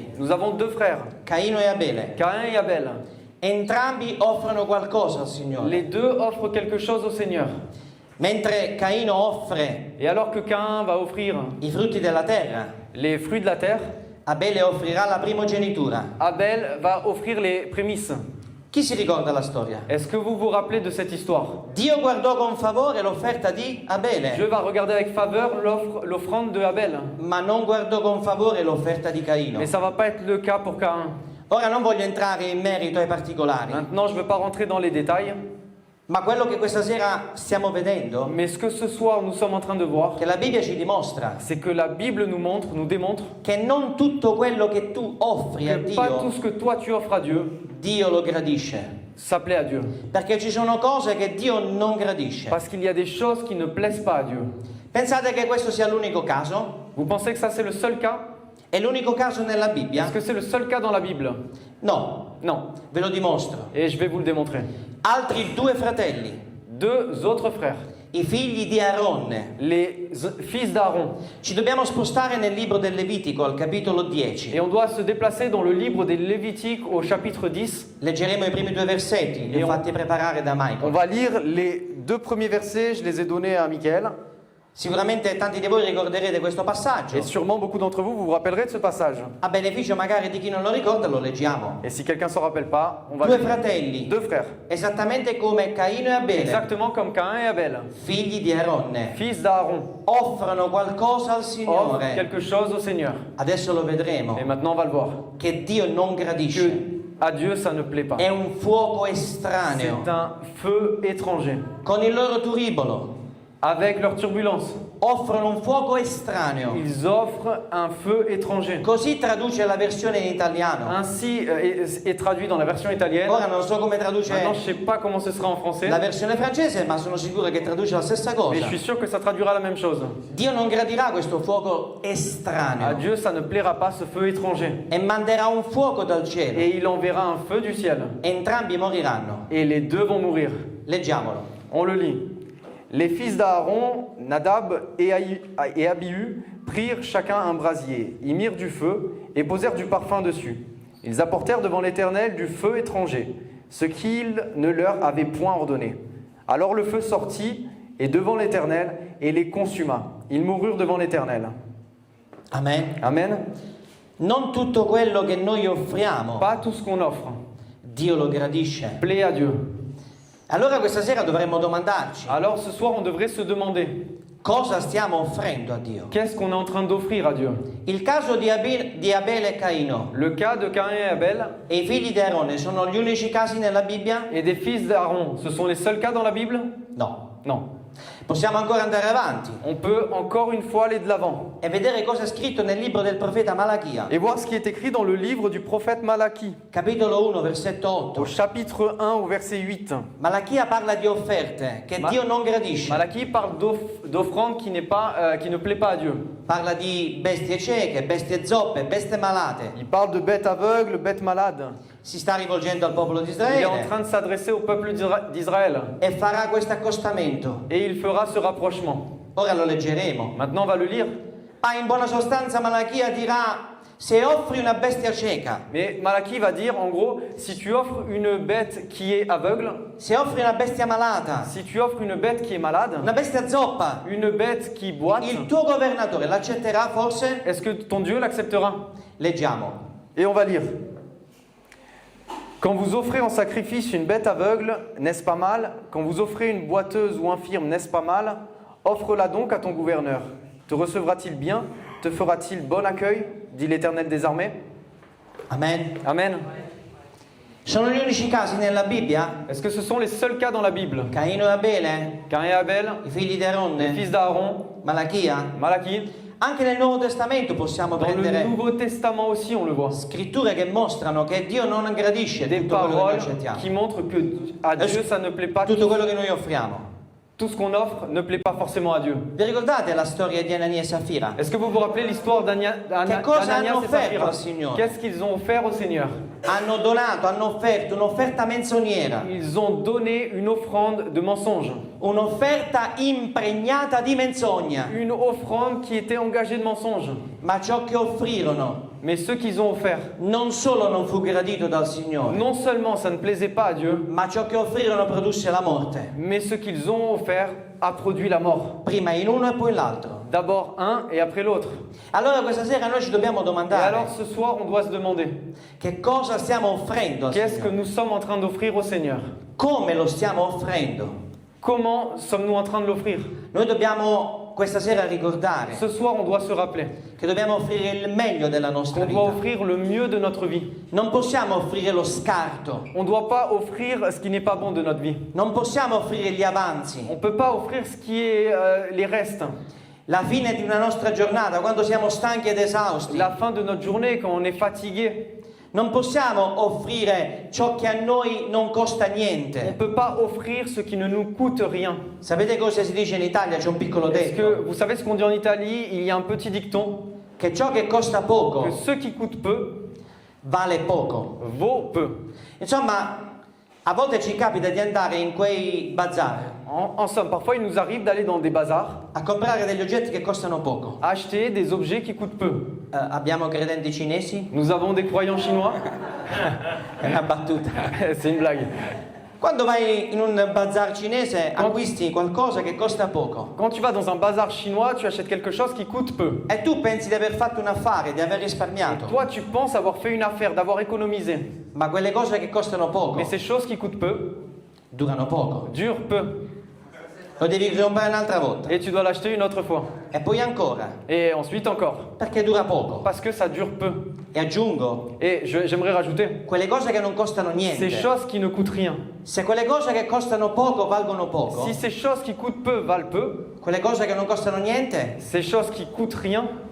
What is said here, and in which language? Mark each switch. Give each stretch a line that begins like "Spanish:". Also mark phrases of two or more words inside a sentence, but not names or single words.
French: Nous avons deux frères,
Italian: Caino e Abele.
French: Caïn et Abel.
Italian: Entrambi offrono qualcosa al Signore.
French: Les deux offrent quelque chose au Seigneur.
Italian: Mentre Caino offre
French: Et alors que Caïn va offrir
Italian: i frutti della terra,
French: les fruits de la terre,
Italian: Abele offrirà la primogenitura.
French: Abel va offrir les prémices.
Italian: Chi si ricorda la storia?
French: Est-ce que vous vous rappelez de cette histoire?
Italian: Dio guardò con favore l'offerta di
French: Dieu
Italian: Abele,
French: va regarder avec faveur l'offrande de Abel.
Italian: ma non guardò con favore l'offerta di Caino.
French: Mais ça va pas être le cas pour Caïn.
Italian: Ora non voglio entrare in merito ai particolari,
French: Maintenant, je ne veux pas rentrer dans les détails,
Italian: ma quello che questa sera stiamo vedendo,
French: mais ce que ce soir nous sommes en train de voir,
Italian: che la Bibbia ci dimostra,
French: c'est que la Bible nous montre, nous démontre
Italian: che non tutto quello che tu offri a
French: que pas tout
Italian: Dio,
French: ce que toi tu offres à Dieu,
Italian: Dio lo gradisce.
French: ça plaît à Dieu.
Italian: Perché ci sono cose che Dio non gradisce.
French: Parce qu'il y a des choses qui ne plaisent pas à Dieu.
Italian: Pensate che questo sia l'unico caso?
French: Vous pensez que ça c'est le seul cas?
Italian: È l'unico caso nella Bibbia?
French: Est-ce que c'est le seul cas dans la Bible?
Italian: No,
French: Non.
Italian: ve lo dimostro.
French: Et je vais vous le démontrer.
Italian: Altri due fratelli,
French: Deux autres frères,
Italian: i figli di Aaronne.
French: les fils d'Aaron.
Italian: Ci dobbiamo spostare nel libro del Levitico, al capitolo 10.
French: Et on doit se déplacer dans le livre des Lévitiques au chapitre 10.
Italian: Leggeremo i primi due versetti, li ho fatti preparare da
French: On Michael. va lire les deux premiers versets, je les ai donnés à Michael.
Italian: Sicuramente tanti di voi ricorderete questo passaggio.
French: Et sûrement beaucoup d'entre vous vous rappellerez de ce passage.
Italian: A beneficio magari di chi non lo ricorda, lo leggiamo.
French: Et si quelqu'un ne s'en rappelle pas, on va
Italian: Due
French: lire.
Italian: fratelli,
French: Deux frères,
Italian: esattamente come Caino e Abele,
French: exactement comme Caïn et Abel,
Italian: figli di Aaronne,
French: fils d'Aaron,
Italian: offrono qualcosa al
French: offrent
Italian: Signore.
French: quelque chose au Seigneur.
Italian: Adesso lo vedremo,
French: Et maintenant on va le voir.
Italian: che Dio non gradisce.
French: Que à Dieu ça ne plaît pas.
Italian: È un fuoco
French: C'est
Italian: estraneo,
French: un feu étranger.
Italian: con il loro turibolo.
French: Avec leur turbulence,
Italian: Offrono un fuoco estraneo.
French: ils offrent un feu étranger.
Italian: Così traduce la versione in italiano.
French: Ainsi est traduit dans la version italienne.
Italian: Ora non so come traduce
French: Maintenant, je ne sais pas comment ce sera en français,
Italian: la versione francese, ma sono sicuro che traduce la stessa
French: mais je
Italian: cosa.
French: suis sûr que ça traduira la même chose.
Italian: Dio non gradirà questo fuoco
French: À
Italian: estraneo
French: Dieu, ça ne plaira pas ce feu étranger.
Italian: e manderà un fuoco dal cielo.
French: Et il enverra un feu du ciel.
Italian: Entrambi moriranno.
French: Et les deux vont mourir.
Italian: Leggiamolo.
French: On le lit. Les fils d'Aaron, Nadab et Abihu, prirent chacun un brasier, y mirent du feu et posèrent du parfum dessus. Ils apportèrent devant l'Éternel du feu étranger, ce qu'il ne leur avait point ordonné. Alors le feu sortit et devant l'Éternel et les consuma. Ils moururent devant l'Éternel. Amen. Amen.
Italian: Non tutto quello che noi offriamo,
French: Pas tout ce qu'on offre
Italian: Dio lo gradisce.
French: plaît à Dieu.
Italian: Allora questa sera dovremmo domandarci,
French: Alors ce soir, on devrait se demander,
Italian: cosa stiamo offrendo a Dio?
French: qu'est-ce qu'on est en train d'offrir à Dieu?
Italian: Il caso di Abele e Caino
French: Le cas de Caïn et Abel
Italian: e i figli di Aarone sono gli unici casi nella Bibbia?
French: et des fils d'Aaron, ce sont les seuls cas dans la Bible?
Italian: No.
French: Non.
Italian: Possiamo ancora andare avanti
French: On peut encore une fois aller de l'avant
Italian: e vedere cosa è scritto nel libro del profeta Malachia,
French: et voir ce qui est écrit dans le livre du prophète Malachie,
Italian: capitolo 1, versetto 8.
French: au chapitre 1, au verset 8.
Italian: Malachia parla di offerte che Dio non gradisce.
French: Malachie parle d'offrande qui ne plaît pas à Dieu.
Italian: Parla di bestie cieche, bestie zoppe, bestie malate.
French: Il parle de bêtes aveugles, bêtes malades.
Italian: Si sta rivolgendo al popolo di
French: Il est en Israele train de s'adresser au peuple d'Israël
Italian: e farà questo accostamento.
French: et il fera ce rapprochement.
Italian: Ora lo leggeremo.
French: Maintenant, on va le lire.
Italian: In buona sostanza Malachia dirà: se offri una bestia cieca,
French: Mais Malachie va dire, en gros, si tu offres une bête qui est aveugle,
Italian: se offri una bestia malata,
French: si tu offres une bête qui est malade,
Italian: una bestia zoppa,
French: une bête qui boite,
Italian: il tuo governatore l'accetterà forse?
French: est-ce que ton Dieu l'acceptera?
Italian: Leggiamo.
French: Et on va lire. Quand vous offrez en sacrifice une bête aveugle, n'est-ce pas mal? Quand vous offrez une boiteuse ou infirme, n'est-ce pas mal? Offre-la donc à ton gouverneur. Te recevra-t-il bien? Te fera-t-il bon accueil? Dit l'Éternel des armées. Amen. Amen.
Italian: Sono gli unici casi nella Bibbia?
French: Est-ce que ce sont les seuls cas dans la Bible?
Italian: Caino e Abele,
French: Caïn et Abel,
Italian: i figli di
French: les Aronne, fils d'Aaron,
Italian: Malachia.
French: Malachie.
Italian: Anche nel Nuovo Testamento possiamo
French: Dans le
Italian: prendere
French: Nouveau Testament aussi, on le voit.
Italian: scritture che mostrano che Dio non gradisce
French: Des
Italian: tutto quello che noi
French: paroles
Italian: accettiamo,
French: qui montrent que à Dieu, ça ne plaît pas.
Italian: tutto quello che noi offriamo.
French: Tout ce qu'on offre ne plaît pas forcément à Dieu.
Italian: Vi ricordate la storia di Anania e Safira?
French: Est-ce que vous vous rappelez l'histoire
Italian: Che cosa
French: d'Ananias
Italian: hanno
French: et
Italian: offerto
French: Saphira?
Italian: al Signore?
French: Qu'est-ce qu'ils ont offert au Seigneur?
Italian: Hanno donato, hanno offerto un'offerta menzognera,
French: Ils ont donné une offrande de mensonge.
Italian: un'offerta impregnata di menzogna,
French: Une offrande qui était engagée de mensonge.
Italian: ma ciò che offrirono
French: Mais ce qu'ils ont offert,
Italian: non solo non fu gradito dal Signore,
French: non seulement ça ne plaisait pas à Dieu,
Italian: ma ciò che offrirono produsse la morte,
French: mais ce qu'ils ont offert a produit la mort.
Italian: prima in uno e poi in l'altro.
French: D'abord un et après l'autre.
Italian: Allora questa sera noi ci dobbiamo
French: Et
Italian: domandare
French: alors ce soir, on doit se demander,
Italian: che cosa stiamo offrendo al
French: qu'est-ce que
Italian: Signore,
French: nous sommes en train d'offrir au Seigneur?
Italian: come lo stiamo offrendo.
French: Comment sommes-nous en train de l'offrir?
Italian: Noi dobbiamo questa sera ricordare
French: Ce soir, on doit se rappeler
Italian: che dobbiamo offrire il meglio della nostra
French: qu'on doit
Italian: vita.
French: offrir le mieux de notre vie.
Italian: Non possiamo offrire lo scarto,
French: On ne doit pas offrir ce qui n'est pas bon de notre vie.
Italian: non possiamo offrire gli avanzi,
French: On ne peut pas offrir ce qui est les restes.
Italian: la fine di una nostra giornata quando siamo stanchi ed esausti.
French: La fin de notre journée, quand on est fatigué.
Italian: Non possiamo offrire ciò che a noi non costa
French: On ne
Italian: niente.
French: peut pas offrir ce qui ne nous coûte rien.
Italian: Sapete cosa si dice in Italia? C'è un piccolo
French: Est-ce
Italian: detto,
French: que vous savez ce qu'on dit en Italie? Il y a un petit dicton
Italian: che ciò che costa poco
French: que ce qui coûte peu
Italian: vale poco.
French: vaut peu.
Italian: Insomma, a volte ci capita di andare in quei bazar
French: En somme, parfois il nous arrive d'aller dans des bazars,
Italian: a comprare degli oggetti che costano poco.
French: acheter des objets qui coûtent peu.
Italian: Abbiamo credenti cinesi?
French: Nous avons des croyants chinois.
Italian: È una battuta.
French: C'est une blague.
Italian: Quando vai in un bazar cinese acquisti qualcosa che costa poco
French: Quand tu vas dans un bazar chinois, tu achètes quelque chose qui coûte peu.
Italian: e tu pensi di aver fatto un affare, di aver risparmiato,
French: Toi, tu penses avoir fait une affaire, d'avoir économisé.
Italian: ma quelle cose che costano poco
French: Mais ces choses qui coûtent peu
Italian: durano poco.
French: durent peu.
Italian: Lo devi comprare un'altra volta
French: Et tu dois l'acheter une autre fois.
Italian: e poi ancora,
French: Et ensuite encore.
Italian: perché dura poco.
French: Parce que ça dure peu.
Italian: E aggiungo,
French: Et j'aimerais rajouter,
Italian: quelle cose che non costano
French: ces
Italian: niente.
French: choses qui ne coûtent rien.
Italian: Se quelle cose che costano poco valgono poco,
French: Si ces choses qui coûtent peu valent peu,
Italian: quelle cose che non costano niente
French: ces choses qui coûtent rien,